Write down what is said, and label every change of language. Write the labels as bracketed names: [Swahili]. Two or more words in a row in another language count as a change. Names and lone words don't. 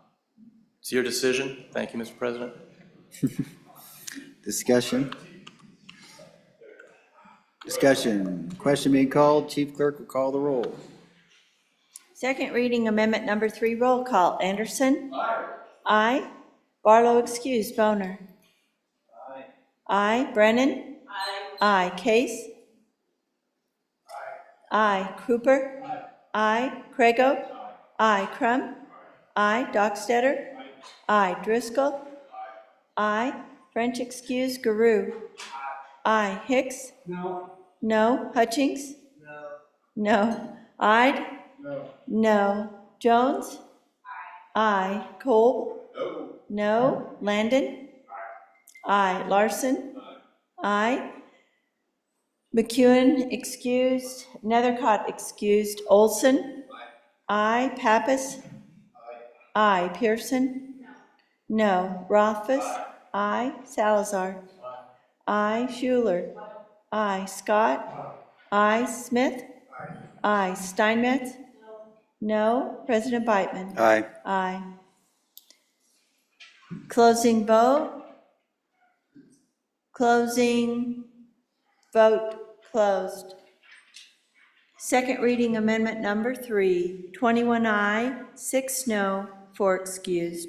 [English] It's your decision. Thank you, Mr. President. Discussion. Discussion. Question being called. Chief Clerk will call the roll. Second reading amendment number 3, roll call. Anderson? Aye. Barlow excused. Boner? Aye. Brennan? Aye. Case? Aye. Cooper? Aye. Craigo? Aye. Crum? Aye. Dockstetter? Aye. Driscoll? Aye. French excused. Garou? Aye. Hicks? No. Hutchings? No. Ide? No. Jones? Aye. Kolb? No. Landon? Aye. Larson? Aye. McEwen excused. Nethercott excused. Olson? Aye. Pappas? Aye. Pearson? No. Rothfuss? Aye. Salazar? Aye. Schuler? Aye. Scott? Aye. Smith? Aye. Steinmetz? No. President Beitman? Aye. Aye. Closing vote. Closing vote closed. Second reading amendment number 3, 21 aye, 6 no, 4 excused.